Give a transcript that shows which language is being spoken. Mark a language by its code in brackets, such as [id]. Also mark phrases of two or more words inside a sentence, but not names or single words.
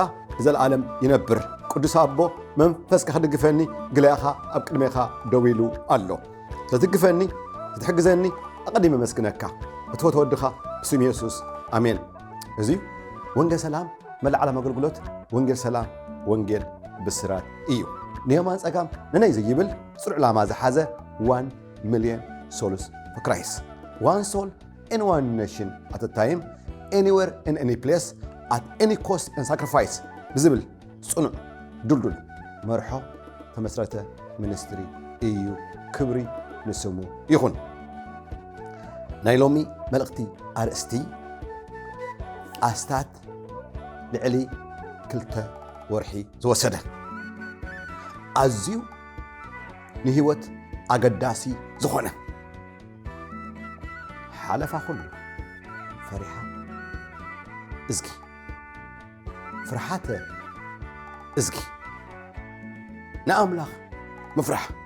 [ti] ዘለዓለም ይነብር። ቅዱስ ኣቦ መንፈስካ ክድግፈኒ ግለኻ ኣብ ቅድሜኻ ደው ኢሉ ኣሎ። ትድግፈኒ ትሕግዘኒ ኣቐዲመ መስግነካ እትወድኻ ብስም ኢየሱስ ኣሜን። እዚ ወንጌል ሰላም መላዕለም ኣገልግሎት ወንጌል ሰላም ወንጌል ብስራት እዩ። ንየማን ጸጋም ንናይ ዘይብል ጽኑዕ ዕላማ ዝሓዘ [en] 1 million souls for Christ. One soul in one nation at a time, anywhere in any place, at any cost and sacrifice. [ti] ብዝብል ጽኑዕ ዱልዱል መርሖ ተመስረተ ሚኒስትሪ እዩ። ክብሪ ንስሙ ይኹን። ናይ ሎሚ መልእኽቲ ኣርእስቲ ኣስታት ልዕሊ 2 ወርሒ ዝወሰደ ኣዝዩ ንህይወት ኣገዳሲ ዝኾነ ሓለፋ ኩሉ ፈሪሓ እዝጊ ፍርሓተ እዝጊ ንኣምላኽ ምፍራሕ